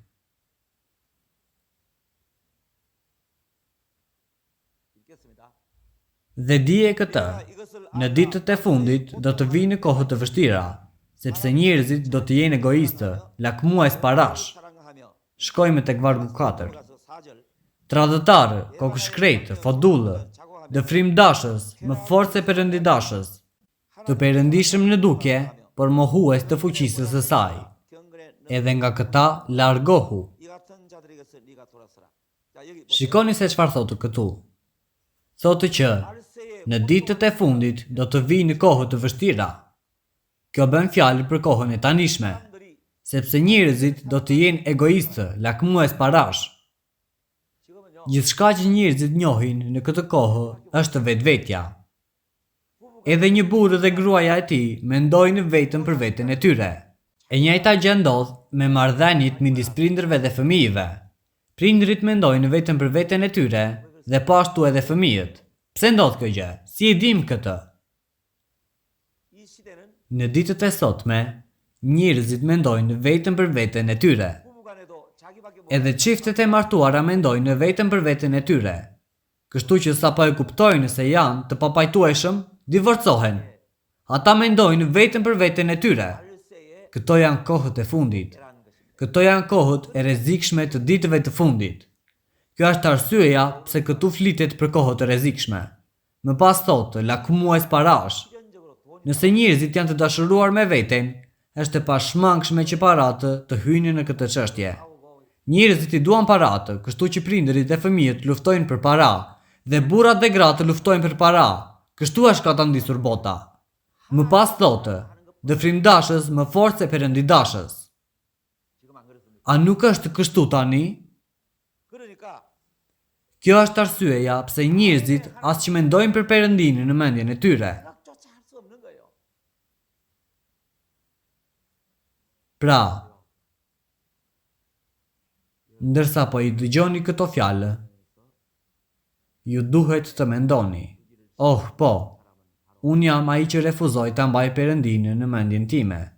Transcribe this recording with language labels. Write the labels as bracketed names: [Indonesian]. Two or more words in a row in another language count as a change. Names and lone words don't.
[Korean] 읽겠습니다. [Albanian] Dhe dije këtë, në ditët e fundit do të vinë kohë të vështira, sepse njerëzit do të jenë egoistë, lakmues parash. [Korean] 사랑하며 [Albanian] Shkojmë tek vargu 4. [Korean] 그래서 4절 [Albanian] Tradhëtarë, kokëshkretë, fodullë, dëfrimdashës, më fortë se perëndidashës, të perëndishëm në dukje, por mohues të fuqisë së saj. [Korean] 경건에 [Albanian] Edhe nga këta largohu. [Korean] 이 같은 자들에게서 네가 돌아서라. 자, 여기 [Albanian] Shikoni se çfarë thotë këtu. Thotë që [Korean] 말세에 [Albanian] në ditët e fundit do të vinë kohë të vështira. Kjo bën fjalë për kohën e tanishme, [Korean] 사람들이 [Albanian] sepse njerëzit do të jenë egoistë, lakmues parash. [Korean] 지금은요. [Albanian] Gjithçka që njerëzit njohin në këtë kohë është vetvetja. Edhe një burrë dhe gruaja e tij mendojnë vetëm për veten e tyre. E njëjta gjë ndodh me marrëdhëniet midis prindërve dhe fëmijëve. Prindrit mendojnë vetëm për veten e tyre dhe po ashtu edhe fëmijët. Pse ndodh kjo gjë? Si e dim këtë? [Korean] 이 시대는 [Albanian] Në ditët e sotme, njerëzit mendojnë vetëm për veten e tyre. [Korean] 부부간에도 자기밖에 모르는 [Albanian] Edhe çiftet e martuara mendojnë vetëm për veten e tyre. Kështu që sapo e kuptojnë se janë të papajtueshëm, divorcohen. Ata mendojnë vetëm për veten e tyre. [Korean] 말세에 [Albanian] Këto janë kohët e fundit. [Korean] 라는 것입니다. [Albanian] Këto janë kohët e rrezikshme të ditëve të fundit. Kjo është arsyeja pse këtu flitet për kohët e rrezikshme. Më pas thotë, lakmues parash. [Korean] 필연적으로 돈이 [Albanian] Nëse njerëzit janë të dashuruar me veten, është e pashmangshme që paratë të hyjnë në këtë çështje. Njerëzit i duan paratë, kështu që prindërit dhe fëmijët luftojnë për para, dhe burrat dhe gratë luftojnë për para. Kështu është ka ta ndisur bota. Më pas thotë, dëfrimdashës më fortë se perëndidashës. [Korean] 지금 안 그렇습니까? [Albanian] A nuk është kështu tani? [Korean] 그러니까 [Albanian] Kjo është arsyeja pse njerëzit as që mendojnë për Perëndinë në mendjen e tyre. [Korean] 생각조차 할 수 없는 거예요. [Albanian] Pra, ndërsa po i dëgjoni këto fjalë, ju duhet të mendoni, oh po, unë jam ai që refuzoj ta mbaj Perëndinë në mendjen time.